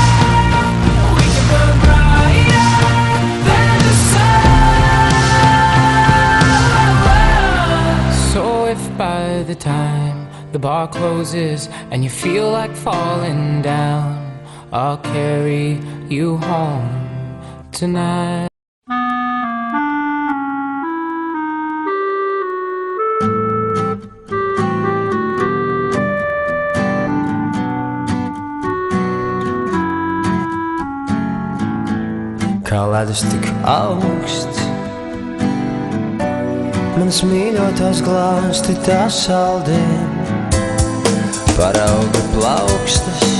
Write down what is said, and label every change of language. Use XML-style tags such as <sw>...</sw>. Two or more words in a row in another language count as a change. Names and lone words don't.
<en>We can burn brighter than the sun. So if by the time the bar closes and you feel like falling down, I'll carry you home tonight.</en> <lv>Kā ledus tik augsts, manas mīļotās glāsti tā saldien, parauga plaukstas,</lv>